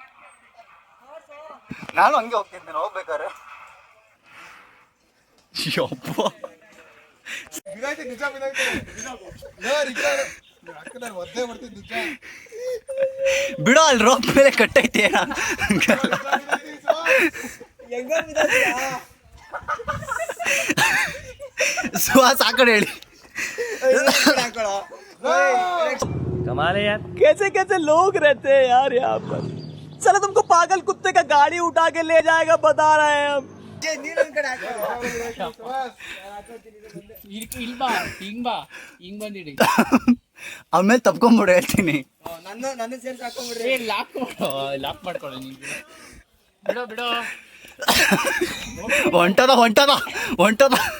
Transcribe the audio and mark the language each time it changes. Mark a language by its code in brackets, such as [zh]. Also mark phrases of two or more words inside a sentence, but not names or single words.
[kn] ನಾನು ಹಂಗೆ ಹೋಗ್ತಿದ್ದೇನೆ ಹೋಗ್ಬೇಕಾರೆ. ಯಪ್ಪ ಬಿಡೋ, ಅಲ್ಲಿ ರೋಪ್ ಮೇಲೆ ಕಟ್ಟೈತೆ. ಸುಹಾಸ್ ಆ ಕಡೆ ಹೇಳಿ. [hi] कमाल है यार, कैसे कैसे लोग रहते हैं यार यहाँ पर. चलो तुमको पागल कुत्ते का गाड़ी उठा के ले जाएगा, बता रहे हैं हम. [kn] ಇಲ್ಲಿ ಬಾ, ಹಿಂಗ್ ಬಾ, ಹಿಂಗ್ ಬಂದಿಡಿ. ಆಮೇಲೆ ತಪ್ಕೊಂಬಿಡು ಹೇಳ್ತೀನಿ. ಲಾಕ್ ಮಾಡ್ಕೊಳ್ಳಿ ನೀನು. ಬಿಡೋ ಬಿಡೋ. ಹೊಂಟದ.